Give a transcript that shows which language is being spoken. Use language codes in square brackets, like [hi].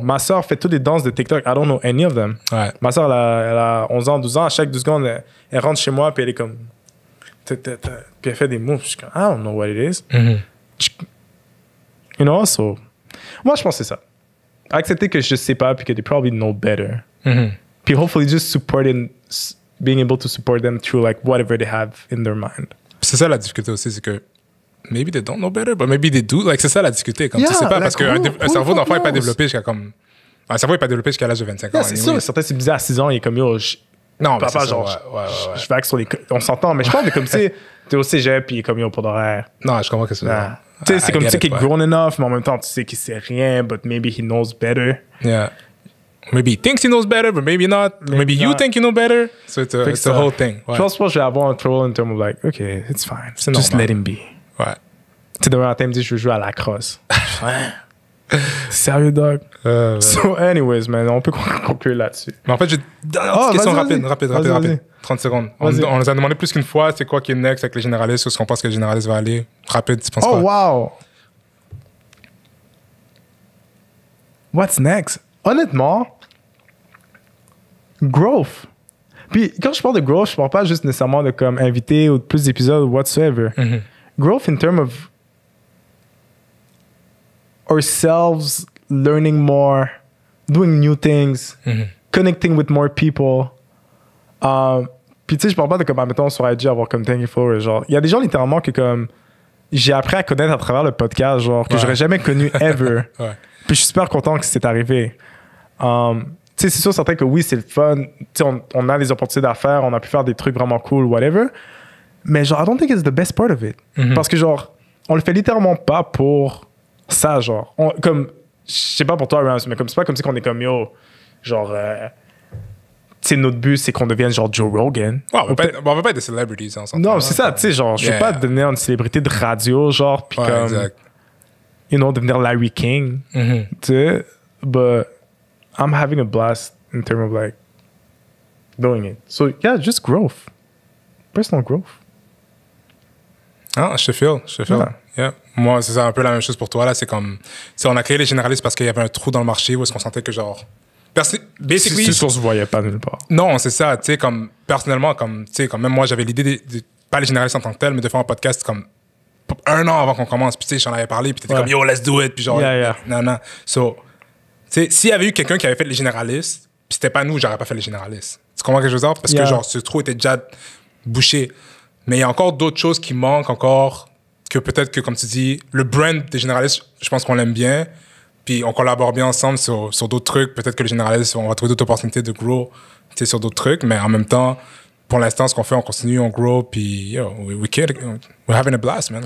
[fr] Ma soeur fait toutes les danses de TikTok. [en] I don't know any of them. [fr] Ouais. Ma soeur, elle a 11 ans, 12 ans. À chaque 2 secondes, elle rentre chez moi puis elle est comme... Puis elle fait des moves. Je suis comme, [en] I don't know what it is. You know, so... [fr] Moi, je pense que c'est ça. Accepter que je sais pas puis que [en] they probably know better. Puis hopefully just being able to support them through like whatever they have in their mind. [fr] C'est ça la difficulté aussi, c'est que [en] maybe they don't know better, but maybe they do. [fr] Like, c'est ça la difficulté. Comme tu sais pas, parce qu'un cerveau d'enfant n'est pas développé jusqu'à comme... Un cerveau n'est pas développé jusqu'à l'âge de 25 ans. C'est sûr, certains c'est bizarre à 6 ans, il est comme yo... Non, papa, genre, je vague sur les... On s'entend, mais je pense que comme tu sais, T'es au cégep, puis comme yo, pour d'horaire. Non, je comprends que c'est Nah. Tu sais, c'est comme tu sais qu'il est [en] grown enough, [fr] mais en même temps, tu sais qu'il sait rien, [en] but maybe he knows better. Yeah. Maybe he thinks he knows better, but maybe not. Maybe you think you know better. So it's a whole thing. Ouais. [fr] Je pense que je vais avoir un trouble [en] in terms of like, okay, it's fine. [fr] C'est [en] Just normal. let him be. Ouais. [fr] Tu sais, demain matin, il me dit, je veux jouer à la crosse. Sérieux, dog? [en] So, anyways, man, [fr] on peut conclure là-dessus. Mais en fait, j'ai une question rapide. 30 secondes. On nous a demandé plus qu'une fois, c'est quoi qui est next avec les généralistes, où est-ce qu'on pense que les généralistes vont aller. Rapide, tu penses quoi? Oh, wow! [en] What's next? Honnêtement, growth. [fr] Puis, quand je parle de growth, je parle pas juste nécessairement de comme inviter ou de plus d'épisodes ou whatsoever. Mm-hmm. [en] Growth in terms of ourselves, learning more, doing new things, connecting with more people. [fr] Puis tu sais, je parle pas de comme, admettons, sur IG, avoir comme 10 followers. Genre, il y a des gens littéralement que comme, j'ai appris à connaître à travers le podcast, genre, que j'aurais jamais connu ever. Ouais. Puis je suis super content que c'est arrivé. Tu sais, c'est sûr, certain que oui, c'est le fun. Tu sais, on a des opportunités d'affaires, on a pu faire des trucs vraiment cool, whatever. Mais genre, [en] I don't think it's the best part of it. [fr] Parce que genre, on le fait littéralement pas pour ça, genre. Comme, je sais pas pour toi, Rams, mais comme c'est pas comme si on est comme yo, genre, tu sais, notre but, c'est qu'on devienne genre Joe Rogan. Ouais, on veut pas être des celebrities, on s'entend. Non, c'est ça, tu sais, genre, je veux pas devenir une célébrité de radio, genre, puis comme, exact. [en] you know, [fr] devenir Larry King, tu sais, [en] but I'm having a blast in terms of like doing it. So yeah, just growth, personal growth. [fr] Ah, je te feel. Yeah. Moi, c'est ça un peu la même chose pour toi, là. C'est comme, on a créé les généralistes parce qu'il y avait un trou dans le marché où est-ce qu'on sentait que genre, basically. C'est sûr qu'on se voyait pas nulle part. Non, c'est ça, tu sais, comme, personnellement, comme, tu sais, comme même moi, j'avais l'idée de pas les généralistes en tant que tel, mais de faire un podcast comme 1 an avant qu'on commence. Puis, tu sais, j'en avais parlé, puis t'étais comme, yo, [en] let's do it. [fr] Puis, genre, non. So, tu sais, s'il y avait eu quelqu'un qui avait fait les généralistes, puis c'était pas nous, j'aurais pas fait les généralistes. Tu comprends ce que je veux dire? Parce que, genre, ce trou était déjà bouché. Mais il y a encore d'autres choses qui manquent encore, que peut-être que, comme tu dis, le brand des généralistes, je pense qu'on l'aime bien. Puis on collabore bien ensemble sur d'autres trucs. Peut-être que les généralistes, on va trouver d'autres opportunités de grow sur d'autres trucs. Mais en même temps, pour l'instant, ce qu'on fait, on continue, on grow. [en] Puis, yo, we're having a blast, man.